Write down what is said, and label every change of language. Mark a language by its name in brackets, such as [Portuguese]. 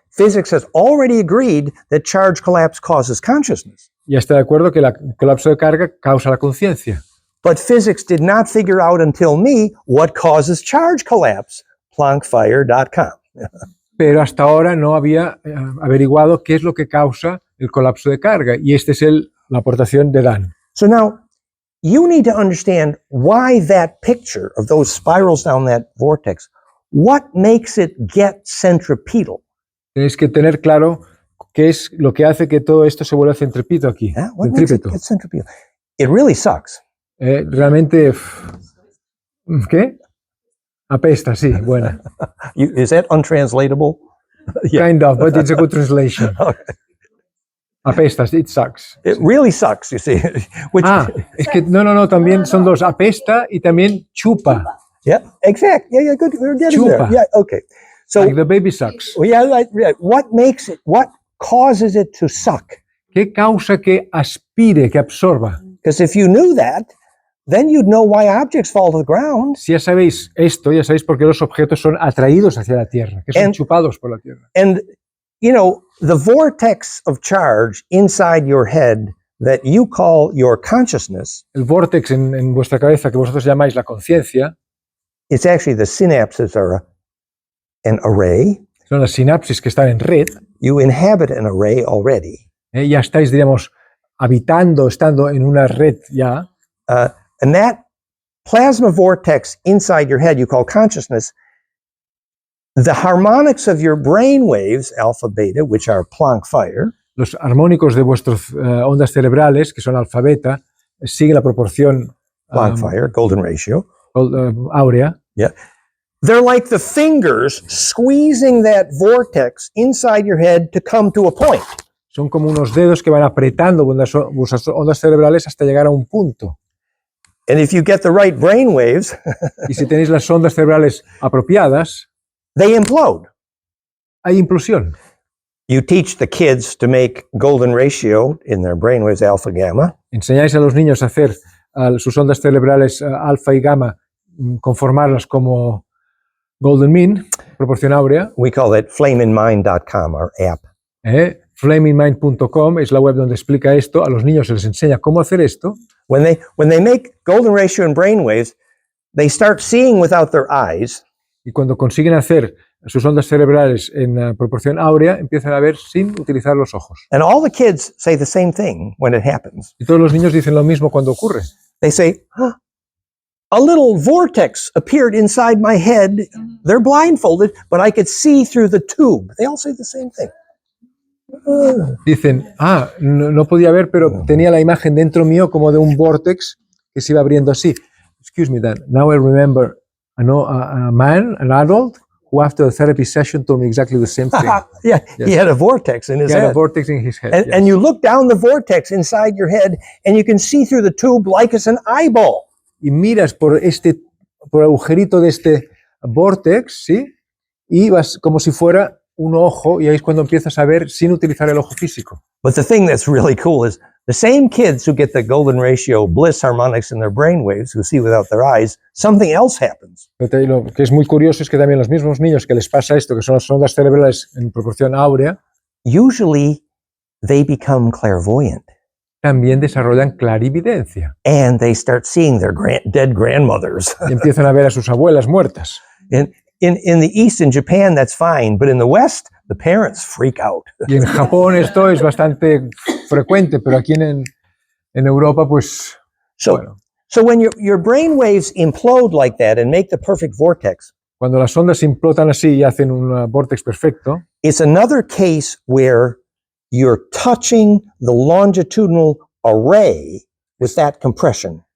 [English] physics has already agreed that charge collapse causes consciousness. [Spanish] Ya está de acuerdo que el colapso de carga causa la conciencia. [English] But physics did not figure out until me what causes charge collapse. Planckfire.com. [Spanish] Pero hasta ahora no había averiguado qué es lo que causa el colapso de carga. Y esta es la aportación de Dan. [English] So now you need to understand why that picture of those spirals down that vortex, what makes it get centripetal? [Spanish] Tenéis que tener claro qué es lo que hace que todo esto se vuelva centrípeto aquí. [English] Yeah, what makes it [Spanish] Centrípeto. [English] get centripetal? It really sucks. [Spanish] Realmente, ¿qué? Apesta, sí, buena. [English] Is that untranslatable? Yeah. Kind of, but it's a good translation. Okay. [Spanish] Apesta, [English] it sucks. It really sucks, you see. Which, [Spanish] Es que no, también son dos, apesta y también chupa. [English] yeah, exact. Yeah, good. We're getting [Spanish] Chupa. [English] there. Yeah, okay. So, Like the baby sucks. well, yeah, what makes it, what causes it to suck? [Spanish] ¿Qué causa que aspire, que absorba? [English] Because if you knew that, then you'd know why objects fall to the ground. [Spanish] Si ya sabéis esto, ya sabéis por qué los objetos son atraídos hacia la Tierra, que son [English] And- [Spanish] chupados por la Tierra. [English] And, you know, the vortex of charge inside your head that you call your consciousness, [Spanish] El vortex en vuestra cabeza, que vosotros llamáis la conciencia, [English] it's actually the synapses are an array. [Spanish] son las sinapsis que están en red. [English] You inhabit an array already. [Spanish] Ya estáis, diríamos, estando en una red ya. [English] And that plasma vortex inside your head you call consciousness, the harmonics of your brain waves, alpha, beta, which are Planck fire, [Spanish] Los armónicos de vuestras ondas cerebrales, que son alfa beta, siguen la proporción [English] Planck fire, golden ratio. [Spanish] áurea. [English] They're like the fingers squeezing that vortex inside your head to come to a point. [Spanish] Son como unos dedos que van apretando vuestras ondas cerebrales hasta llegar a un punto. [English] And if you get the right brain waves, [Spanish] Y si tenéis las ondas cerebrales apropiadas, [English] they implode. [Spanish] hay implosión. [English] You teach the kids to make golden ratio in their brain waves alpha gamma. [Spanish] Enseñáis a los niños a hacer sus ondas cerebrales alfa y gamma, conformarlas como [English] golden mean, [Spanish] proporción áurea. [English] We call that flameinmind.com, our app. [Spanish] Flamingmind.com es la web donde explica esto. A los niños se les enseña cómo hacer esto. [English] When they make golden ratio in brain waves, they start seeing without their eyes. [Spanish] Y cuando consiguen hacer sus ondas cerebrales en proporción áurea, empiezan a ver sin utilizar los ojos. [English] And all the kids say the same thing when it happens. [Spanish] Y todos los niños dicen lo mismo cuando ocurre. [English] They say, "Huh, a little vortex appeared inside my head. They're blindfolded, but I could see through the tube." They all say the same thing. [Spanish] Dicen, no podía ver, pero tenía la imagen dentro mío como de un vortex que se iba abriendo así. [English] Excuse me, Dan. Now I remember a man, an adult, who after a therapy session told me exactly the same thing. Yeah, Yes. he had a vortex in his He had a head. vortex in his head. And, yes. and you look down the vortex inside your head and you can see through the tube like it's an eyeball. [Spanish] Y miras por el agujerito de este vortex, ¿sí? Y vas como si fuera un ojo, y ahí es cuando empiezas a ver sin utilizar el ojo físico. [English] But the thing that's really cool is the same kids who get the golden ratio Bliss harmonics in their brainwaves, who see without their eyes, something else happens. [Spanish] Lo que es muy curioso es que también los mismos niños que les pasa esto, que son las ondas cerebrales en proporción áurea, [English] Usually they become clairvoyant [Spanish] también desarrollan clarividencia [English] and they start seeing their dead grandmothers. [Spanish] y empiezan a ver a sus abuelas muertas. [English] In the East, in Japan, that's fine, but in the West, the parents freak out. [Spanish] Y en Japón esto es bastante frecuente, pero aquí en Europa, pues, [English] So, [Spanish] bueno, [English] so when your brain waves implode like that and make the perfect vortex, [Spanish] cuando las ondas implotan así y hacen un vortex perfecto, [English] it's another case where you're touching the longitudinal array with that compression.